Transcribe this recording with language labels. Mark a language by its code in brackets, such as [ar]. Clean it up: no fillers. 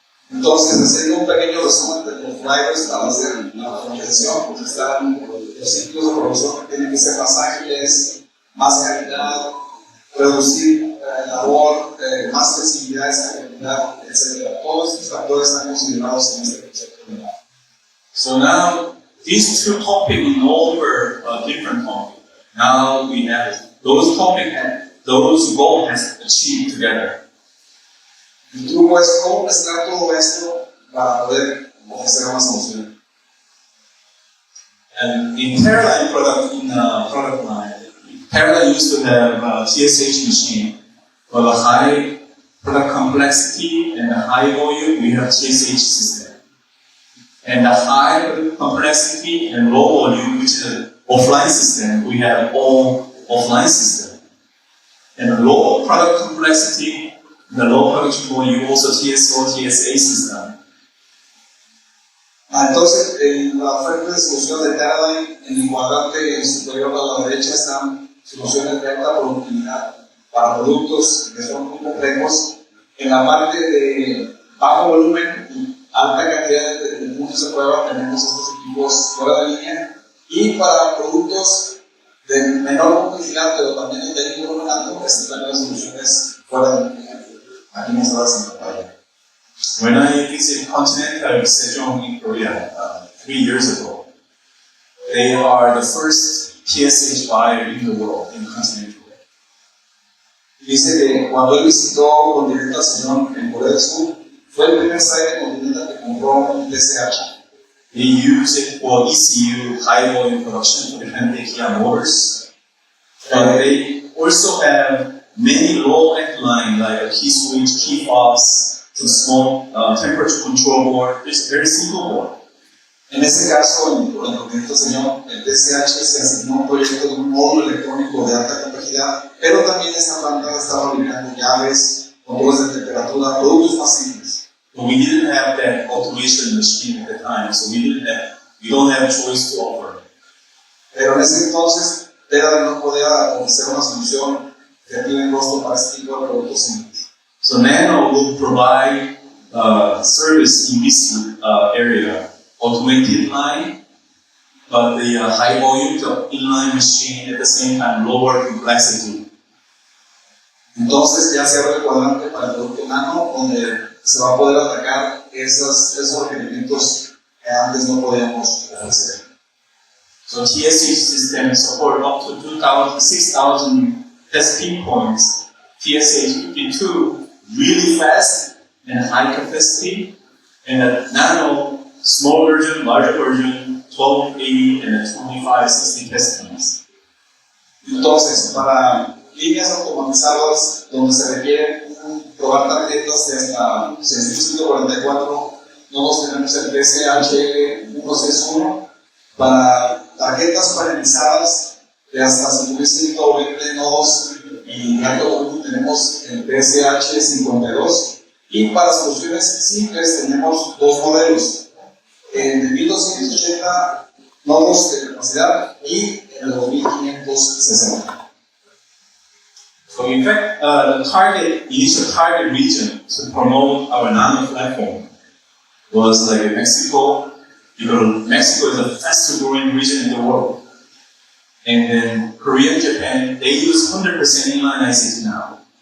[es] Entonces, haciendo un pequeño resumen de los drivers para hacer la organización, pues están los ciclos de producción que tienen que ser más ágiles, más calidad, reducir labor, más flexibilidad, escalabilidad, etc. Todos estos factores están considerados en este concepto de Nano. [en] So now, these two topics no longer different topics. Now we have those topics and those goals has achieved together. [es] El truco es cómo mezclar todo esto para poder ofrecer una solución. [en] And in Paradigm product line, Paradigm used to have a TSH machine. For the high product complexity and the high volume, we have TSH system. And the high product complexity and low volume, which is an offline system, we have all offline system. And the low product complexity, the low production volume, also TSO, TSA system. [es] Entonces, en la oferta de solución de Paradigm, en el cuadrante superior a la derecha están soluciones de alta productividad para productos que son muy complejos. En la parte de bajo volumen y alta cantidad de puntos de prueba tenemos estos equipos fuera de línea. Y para productos de menor complejidad, pero también de técnico alto, están las soluciones fuera de línea. Aquí mostradas en pantalla. [en] When I visited Continental Sejong in Korea 3 years ago, they are the first TSH buyer in the world in Continental. [es] Dice que cuando él visitó Continental Sejong en Corea del Sur, fue el primer site de Continental que compró un TSH. [en] They use it for ECU, high volume production for the Hyundai Kia motors. And they also have many low-end line like a key switch, key fobs, to small temperature control board. It's very simple board. [es] En ese caso, en el Continental Sejong, el TSH se asignó un proyecto de un módulo electrónico de alta complejidad, pero también esta planta está fabricando llaves, controles de temperatura, productos más simples. [en] But we didn't have that automation machine at the time, so we don't have choice to offer. [es] Pero en ese entonces, Paradigm no podía ofrecer una solución que tiene costo para este tipo de productos simples. [en] So Nano will provide service in this area, automated line, but the high volume inline machine at the same time lower complexity. [es] Entonces ya se abre el cuadrante para el producto Nano, donde se va a poder atacar esos requerimientos que antes no podíamos ofrecer. [en] So TSH systems support up to 6,000 test pinpoints. TSH 52 really fast and high capacity, and a Nano small version, larger version, 1280 and a 2560 test points. [es] Entonces, para líneas automatizadas donde se requiere un probar tarjetas de hasta 6144, nosotros tenemos el PSHL 161 para tarjetas paralizadas de hasta 5120 nodos y alto tenemos el PSH 52 y para soluciones simples tenemos dos modelos, el de 1280 nodos de capacidad y el 2560. [en] So in fact, the initial target region to promote our Nano platform was like Mexico, because Mexico is the fastest growing region in the world. And then Korea and Japan, they use 100% inline ICT now.